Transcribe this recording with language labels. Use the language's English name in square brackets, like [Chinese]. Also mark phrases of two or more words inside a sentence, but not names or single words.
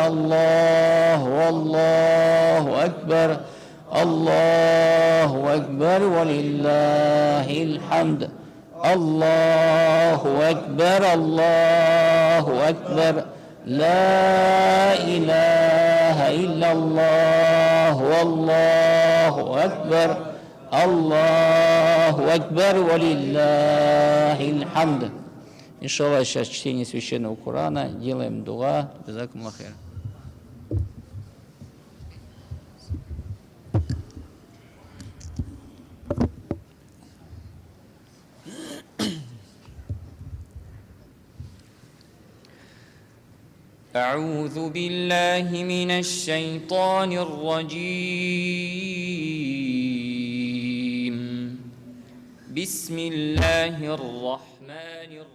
[Arabic] الله والله أكبر الله أكبر ولله الحمد الله أكبر الله أكبر لا إله إلا الله والله أكبر الله أكبر و لله الحمد. [Russian] Иншаллах, сейчас чтение священного Корана, делаем дуа. [Arabic] جزاكم الله خير. أعوذ بالله من الشيطان الرجيم بسم الله الرحمن